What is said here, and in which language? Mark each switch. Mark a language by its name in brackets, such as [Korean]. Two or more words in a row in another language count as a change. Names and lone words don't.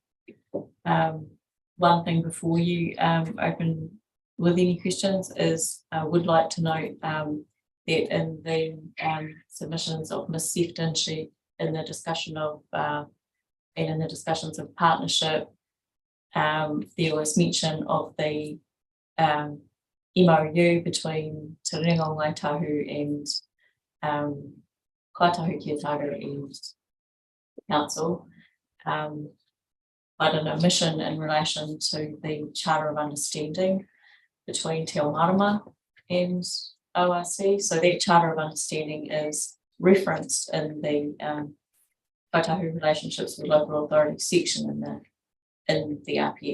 [English] One thing before you open with any questions is I would like to note that in the submissions of Ms. Sefton, she in the discussion of and in the discussions of partnership, there was mention of the MOU between Te Ringa o Ngāi Tahu and Kaitahu Kia Tahu and Council, but an omission in relation to the Charter of Understanding between Te Ao Marama and ORC. So that Charter of Understanding is referenced in the Kaitahu Relationships with Local Authority section in the RPS.